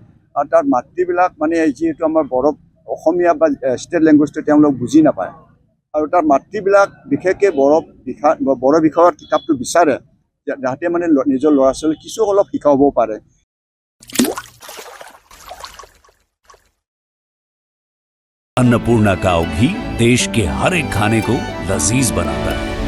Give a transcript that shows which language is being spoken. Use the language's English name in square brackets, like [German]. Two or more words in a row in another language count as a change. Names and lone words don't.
[Assamese] আৰু তাৰ মাতৃবিলাক মানে যিহেতু আমাৰ বড়ো অসমীয়া বা [English] state language [Assamese] তেওঁলোক বুজি নাপায়, আৰু তাৰ মাতৃবিলাক বিশেষকৈ বড়ো বিষয়ত কিতাপটো বিচাৰে, যাতে মানে নিজৰ ল'ৰা ছোৱালী কিছু অলপ শিকাব পাৰে। [Hindi] अन्नपूर्णा काव घी देश के हर एक खाने को लजीज बनाता है।